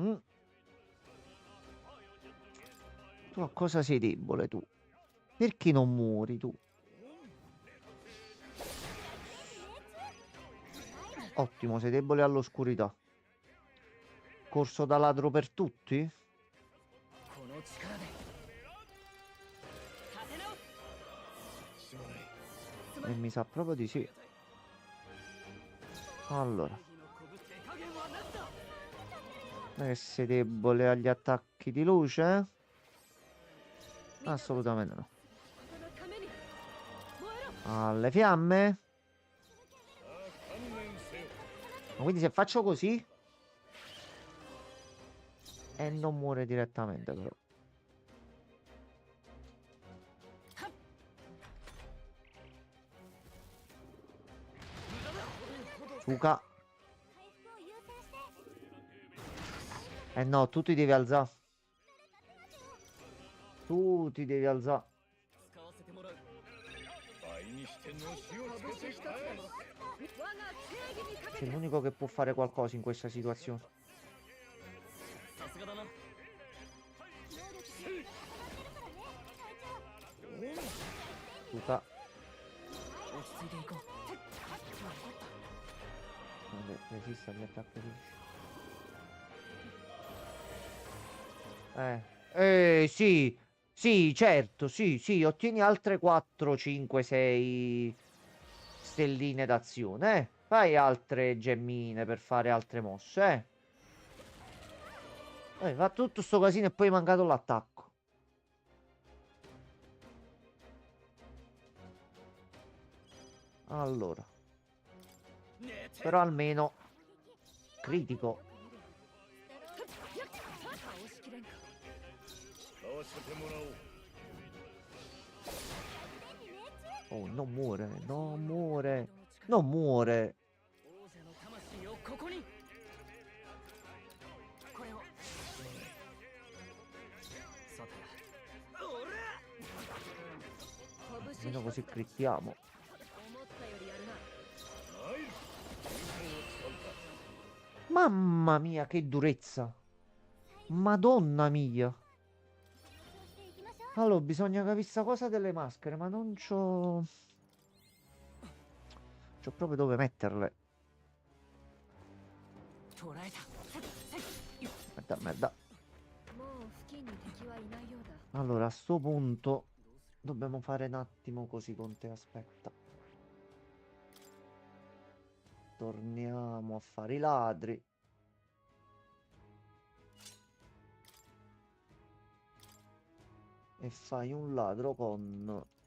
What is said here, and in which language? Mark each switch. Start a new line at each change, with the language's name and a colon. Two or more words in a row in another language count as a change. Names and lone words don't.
Italian: Tu a cosa sei debole, tu? Perché non muori, tu? Ottimo, sei debole all'oscurità. Corso da ladro per tutti?
Japanese: この力で立て直すすまない
Italian: E mi sa proprio di sì. Allora,
Japanese: 正義の拳手加減はなしだ
Italian: non è che sei debole agli attacchi di luce? Assolutamente no.
Japanese: そのために燃えろ
Italian: Alle fiamme?
Japanese: さあ観念せよ
Italian: Ma quindi se faccio così? E non muore direttamente però. Suka.
Japanese: 回復を優先して。
Italian: Eh no, tu ti devi alzare. Tu ti devi alzare.
Japanese: 使わせてもらう倍にしてのしをつけて返す我が正義にかけ
Italian: Sei
Japanese: て
Italian: l'unico che può fare qualcosa in questa situazione.
Japanese: さすがだな能力が上がってるからね、隊長。
Italian: Suka.
Japanese: 落ち着いていこう
Italian: Vabbè, resiste agli attacchi di luce. Sì. Sì, certo, sì, sì, ottieni altre 4, 5, 6 stelline d'azione, eh. Fai altre gemmine per fare altre mosse, eh. Va tutto sto casino e poi è mancato l'attacco. Allora, però almeno critico.
Japanese: 倒しきれんか。使わせてもらおう。
Italian: Oh, non muore, non muore, non muore.
Japanese: 王者の魂をここに。これを。さて。おら。
Italian: Almeno così crittiamo.
Japanese: 思ったよりやるな。参る。優先を使うか。
Italian: Mamma mia, che durezza. Madonna mia.
Japanese: していきましょう
Italian: Allora, bisogna capire sta cosa delle maschere, ma non c'ho... C'ho proprio dove metterle.
Japanese: 捕らえた。
Italian: Merda, merda.
Japanese: もう付近に敵はいないようだ。
Italian: Allora, a sto punto dobbiamo fare un attimo così con te, aspetta. Torniamo a fare i ladri. E fai un ladro con...